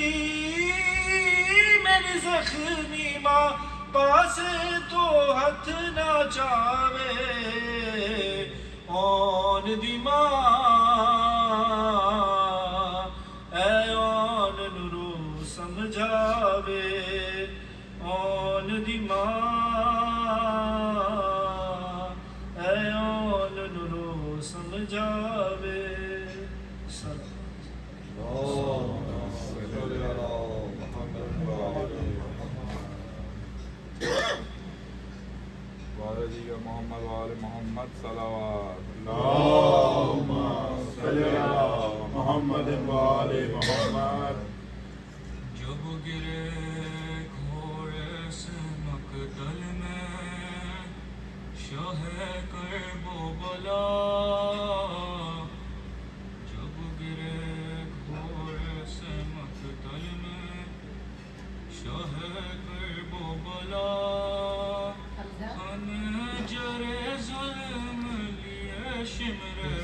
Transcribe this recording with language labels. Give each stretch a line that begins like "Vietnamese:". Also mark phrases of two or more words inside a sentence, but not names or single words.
Punjabi: میری زخمی ماں پاسے تو ہاتھ نہ چاوے، آن دی ماں اے آن نورو سمجھاوے، آن دی ماں اے آن نورو سمجھاوے۔
Arabic: اللہم صلی علی محمد وآل والدی محمد وآل محمد صلوات۔ اللہم صلی علی محمد وآل محمد۔
Urdu: جب گرے گھوڑے سے مقتل میں شاہ کرب و بلا، جب گرے گھوڑے سے مقتل میں شاہ کرب و بلا، خنجر ظلم لیے شمر